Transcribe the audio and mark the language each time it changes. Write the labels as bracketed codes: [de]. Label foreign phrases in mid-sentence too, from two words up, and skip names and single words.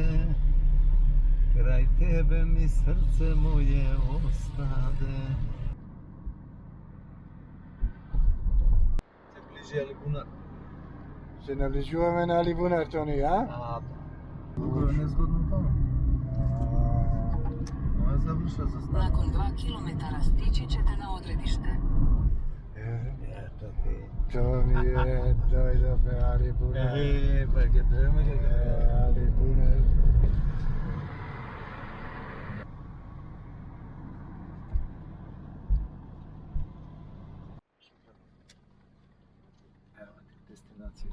[sr] Крај тебе ми срце моје остаде. [mk] Се ближи Алибунар. Се наближуваме на Алибунар, Тони, а? Друго е незгодно таму. Моја заврша за стан. [sr] Nakon 2 kilometara stići ćete na odredište. [mk] Ето ти. Тони е, дојдовме Алибунар. Па ќе дојдеме Алибунар. Дестинација.